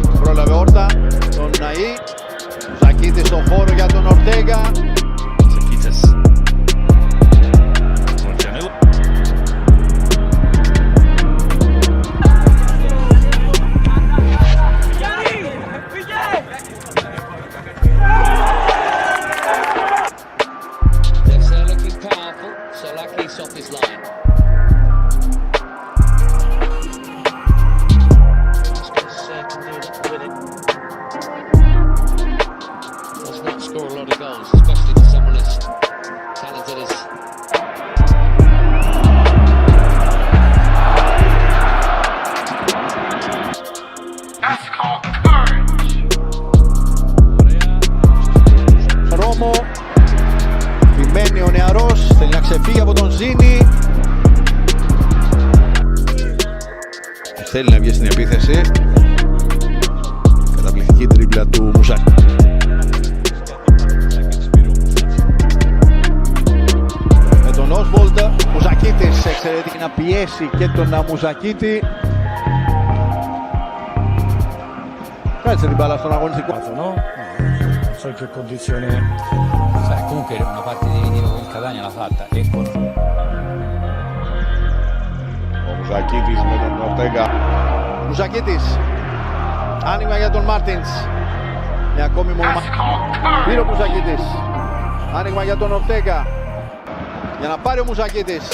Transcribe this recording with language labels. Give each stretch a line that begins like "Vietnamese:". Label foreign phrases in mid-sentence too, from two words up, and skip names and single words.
Greek: Πρόλαβε όρτα τον Ναΐ. Μουζακίτης στον χώρο για τον Ορτέγκα. Τσακίτσας.
English: They're looking powerful, so Lucky's off his line. Score a lot of goals, especially for someone as talented as
Greek: Ρώμο, επιμένει ο νεαρός, θέλει να ξεφύγει από τον Ζήνη. Θέλει να βγει στην επίθεση. Καταπληκτική τρίπλα του Μουζάκη. Με τον Όσβολντ, Μουζακίτης εξαιρετική να πιέσει και τον Μουζακίτη. Κάτσε την μπάλα στον αγωνιστικό.
Italian: No? So che condizione. Sai, comunque una parte definitiva con il Catania l'ha fatta e con
Greek: Ο Μουζακίτης με τον Ορτέγκα. Μουζακίτης. Άνοιγμα για τον Μάρτινς. Μια ακόμη μονομαχία. Πήρε ο Μουζακίτης. Άνοιγμα για τον Ορτέγκα. Για να πάρει ο Μουζακίτης.